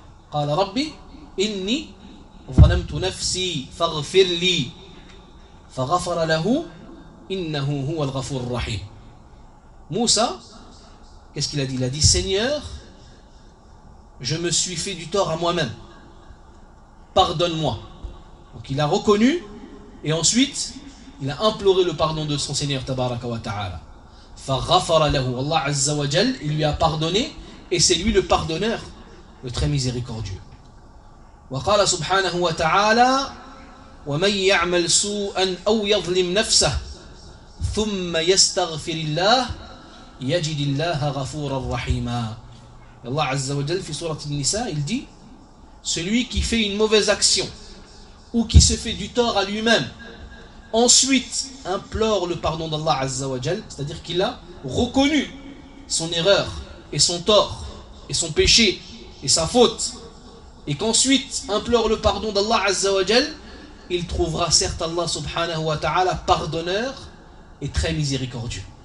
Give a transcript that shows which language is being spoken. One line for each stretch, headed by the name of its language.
Arabic: قال ربي إني ظلمت نفسي فاغفر لي فغفر له إنه هو الغفور الرحيم.
French: موسى qu'est-ce qu'il a dit? Il a dit, Seigneur, je me suis fait du tort à moi-même, pardonne-moi. Donc il a reconnu et ensuite il a imploré le pardon de son Seigneur tabaraka wa ta'ala.
Arabic: فغفر له.
French: Allah Azza wa Jal, il lui a pardonné et c'est lui le pardonneur, le très miséricordieux.
Arabic: وقال سبحانه وتعالى ومن يعمل سوءا او يظلم نفسه ثم يستغفر الله يجد الله غفورا رحيما. الله عز وجل في سوره النساء
French: il dit, celui qui fait une mauvaise action ou qui se fait du tort à lui-même ensuite implore le pardon d'Allah Azza wa Jal, c'est-à-dire qu'il a reconnu son erreur et son tort et son péché et sa faute, et qu'ensuite implore le pardon d'Allah Azza wa Jal, il trouvera certes Allah subhanahu wa ta'ala pardonneur et très miséricordieux.